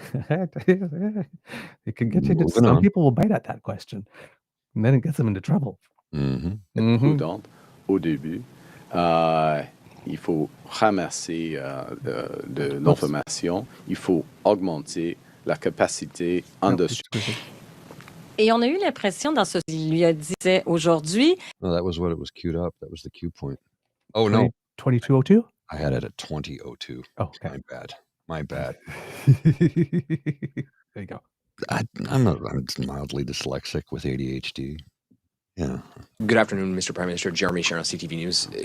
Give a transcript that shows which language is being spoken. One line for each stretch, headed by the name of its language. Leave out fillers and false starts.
English: It can get you to, some people will bite at that question, and then it gets them into trouble.
French: Prudent au début. Il faut ramasser de l'information. Il faut augmenter la capacité en dessous. Et on a eu l'impression dans ce qu'il lui disait aujourd'hui.
English: No, that was what it was queued up. That was the cue point. Oh, no. 2202? I had it at 2002. Oh, okay. My bad. There you go. I'm mildly dyslexic with ADHD. Yeah. Good afternoon, Mr. Prime Minister. Jeremy Sharon, CTV News.